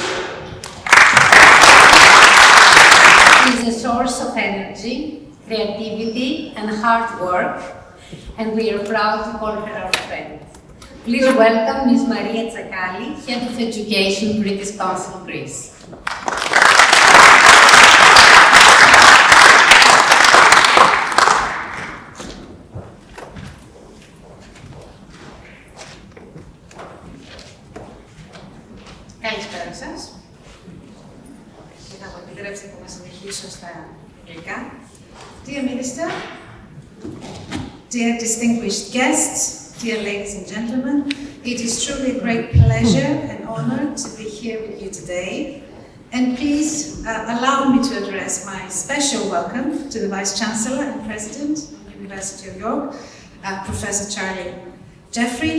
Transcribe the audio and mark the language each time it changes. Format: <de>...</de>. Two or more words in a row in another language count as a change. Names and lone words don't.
<en>It is a source of energy, creativity, and hard work, and we are proud to call her our friend. Please welcome Ms. Maria Zakali, Head of Education, British Council, Greece.</en> <el>Καλησπέρα σας. Και θα μου επιτρέψετε να συνεχίσω στα αγγλικά.</el> <en>Dear Minister, dear distinguished guests, dear ladies and gentlemen, it is truly a great pleasure and honor to be here with you today. And please allow me to address my special welcome to the Vice Chancellor and President of the University of York, Professor Charlie Jeffries.</en>